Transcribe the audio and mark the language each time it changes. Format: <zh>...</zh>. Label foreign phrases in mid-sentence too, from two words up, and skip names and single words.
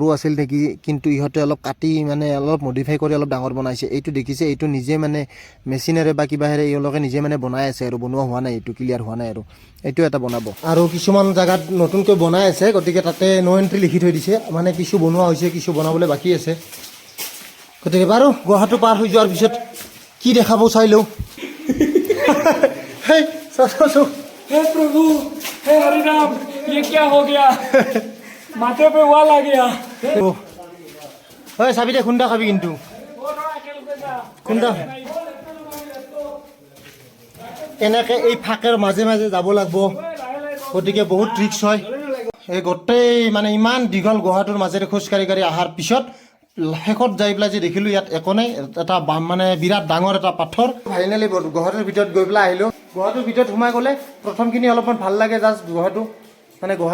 <as>আছিল নেকি কিন্তু ইহঁতে অলপ কাটি মানে অলপ মডিফাই কৰি অলপ ডাঙৰ বনাইছে এইটো দেখিছে এইটো নিজে মানে মেচিনেৰে বা কিবাহেৰে এওঁলোকে নিজে মানে বনাই আছে আৰু বনোৱা হোৱা নাই এইটো ক্লিয়াৰ হোৱা নাই আৰু এইটো এটা বনাব আৰু কিছুমান জেগাত নতুনকৈ বনাই আছে গতিকে তাতে</as> <en>no entry</en> <as>লিখি থৈ দিছে মানে কিছু বনোৱা হৈছে কিছু বনাবলৈ বাকী আছে গতিকে বাৰু গুৱাহাটী পাৰ হৈ যোৱাৰ পিছত কি দেখাব চাই লওঁ হেই চাচোন</as> <hi>हे प्रभु हे हरि राम ये क्या हो गया माथे पे वाल आ गया</hi> <as>হয় চাবি দে খুন্দা খাবি কিন্তু খুন্দা এনেকৈ এই ফাঁকেৰ মাজে মাজে যাব লাগিব গতিকে বহুত ট্ৰিক্স হয় এই গোটেই মানে ইমান দীঘল গুহাটোৰ মাজেৰে খোজকাঢ়ি কাঢ়ি অহাৰ পিছত শেষত যাই পেলাই যে দেখিলোঁ ইয়াত একো নাই এটা মানে বিৰাট ডাঙৰ এটা পাথৰ ফাইনেলি গুহাটোৰ ভিতৰত গৈ পেলাই আহিলোঁ গুহাটোৰ ভিতৰত সোমাই গ'লে প্ৰথমখিনি অলপমান ভাল লাগে জাষ্ট গুহাটো মানে গুহা</as>